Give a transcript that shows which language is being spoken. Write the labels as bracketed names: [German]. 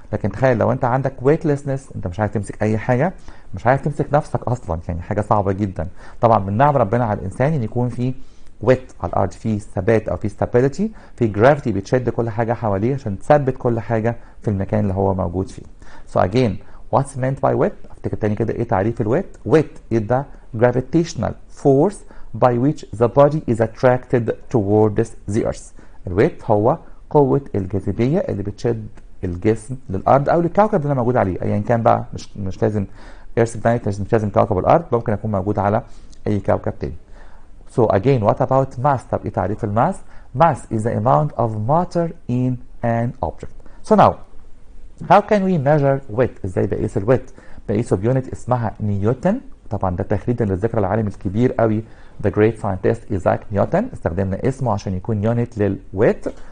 [Arabic] لكن تخيل لو أنت عندك weightlessness، أنت مش عارف تمسك أي حاجة، مش عارف تمسك نفسك أصلا، يعني حاجة صعبة جدا. طبعا من نعم ربنا على الإنسان إن يكون في ويت على الارض، في ثبات او في ستابيليتي، في جرافيتي بتشد كل حاجه حواليه عشان تثبت كل حاجه في المكان اللي هو موجود فيه. [English] So again, what's meant by weight؟ افتكر تاني كده ايه تعريف الويت؟ weight is the gravitational force by which the body is attracted towards the earth. [Arabic] الويت هو قوه الجاذبيه اللي بتشد الجسم للارض او للكوكب اللي انا موجود عليه، ايا كان بقى، مش لازم ايرث بلانيت، مش لازم كوكب الارض، ممكن اكون موجود على اي كوكب تاني. [English] So again, what about mass؟ طب ايه تعريف الماس؟ Mass is the amount of matter in an object. [Arabic] So now, how can we measure weight؟ ازاي بقيس الويت؟ بقيسه بيونت اسمها نيوتن. طبعا ده تخليدا للذكرى العالم الكبير قوي the great scientist إيزاك نيوتن، استخدمنا اسمه عشان يكون يونت للويت.